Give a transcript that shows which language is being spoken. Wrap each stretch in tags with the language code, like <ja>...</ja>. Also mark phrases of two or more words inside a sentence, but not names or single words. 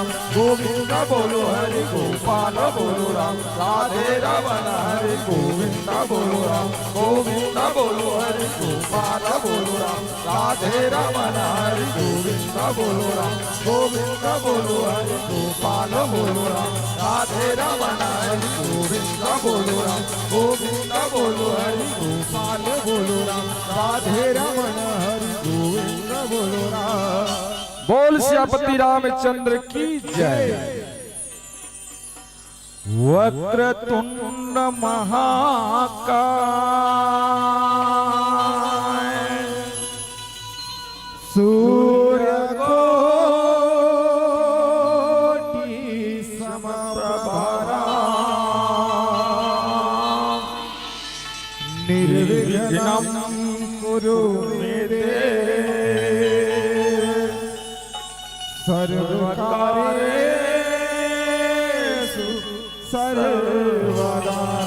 <hi>गोविंद बोलो हरि गोपाल बोलो राम राधे रमन हरि गोविंद बोलो राम गोविंद बोलो हरि गोपाल बोलो राम राधे रमन हरि गोविंद बोलो राम गोविंद बोलो हरि गोपाल बोलो राम राधे रमन हरि गोविंद बोलो राम गोविंद बोलो हरि गोपाल बोलो राम राधे रमन हरि गोविंद बोलो राम बोल श्यापति रामचंद्र की जय।</hi> <sa>वक्रतुंड महाकाय सूर्य कोटि समप्रभा निर्विघ्नं कुरु मे देव सर्वकार्येषु सर्वदा</sa>